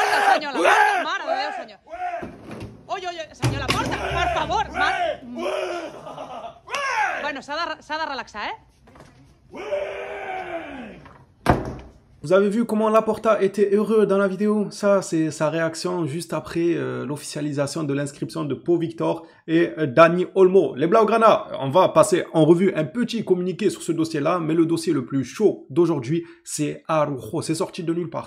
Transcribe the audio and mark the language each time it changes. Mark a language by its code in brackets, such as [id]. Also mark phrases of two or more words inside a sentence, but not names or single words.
[ca] senyor Laporta, mare de Déu, senyor. Ui, senyor Laporta, per favor. Bueno, s'ha de relaxar, eh? [fr] Vous avez vu comment Laporta était heureux dans la vidéo? Ça, c'est sa réaction juste après l'officialisation de l'inscription de Pau Victor et Dani Olmo. Les Blaugrana, on va passer en revue un petit communiqué sur ce dossier-là, mais le dossier le plus chaud d'aujourd'hui, c'est Araujo. C'est sorti de nulle part.